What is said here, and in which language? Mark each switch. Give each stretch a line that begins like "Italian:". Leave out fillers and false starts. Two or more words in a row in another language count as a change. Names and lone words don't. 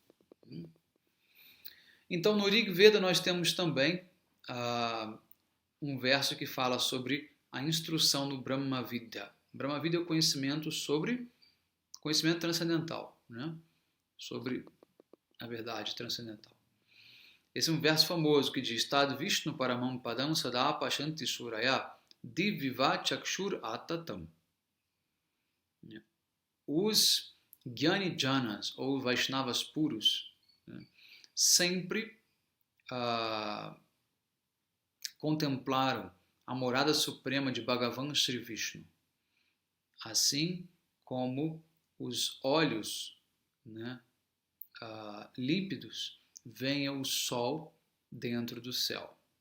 Portuguese: Então, no Rig Veda nós temos também um verso que fala sobre a instrução do Brahma Vidya. Brahma Vidya é o conhecimento transcendental, né? Sobre a verdade transcendental. Esse é um verso famoso que diz:
Sanskrit: Tad Vishnu Paramam Padam Sada Pashanti Suraya Divviva Chakshur Atatam.
Portuguese: Os
Sanskrit: Gyani Janas,
Portuguese: ou Vaishnavas puros, né, sempre contemplaram a morada suprema de Bhagavan Sri Vishnu, assim como os olhos, né, límpidos veem o sol dentro do céu.